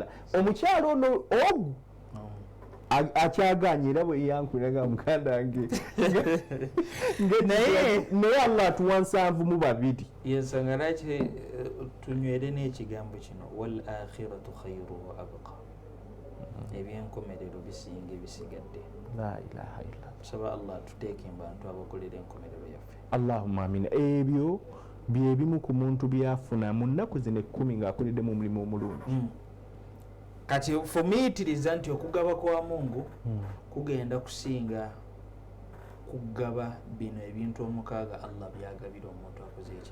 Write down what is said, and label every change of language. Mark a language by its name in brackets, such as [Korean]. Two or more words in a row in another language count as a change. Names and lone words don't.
[Ganda] Omukyala ono ogu akyaganye era bwe yankuliraga muganda wange naye Allah atuwa 7 yensonga lwaki tunywere n'ekigambo kino [Arabic] wal akhiratu khairu wa abqa, [Ganda] ebyenkomerero bisinga ebisigadde. [Arabic] La ilaha illallah. [Ganda] Saba Allah tuteeke bantu abakolera enkomerero yaffe. [Arabic] Allahumma amina. [Ganda] Ebyo bye bimu ku muntu byafuna mu nnaku zino 10 ng'akoleddemu omulimu omulungi. Kati fumiitiriza nti okugaba kwa Mungu kugenda kusinga kugaba bino ebintu 6 Allah byagabira omuntu akoze eki?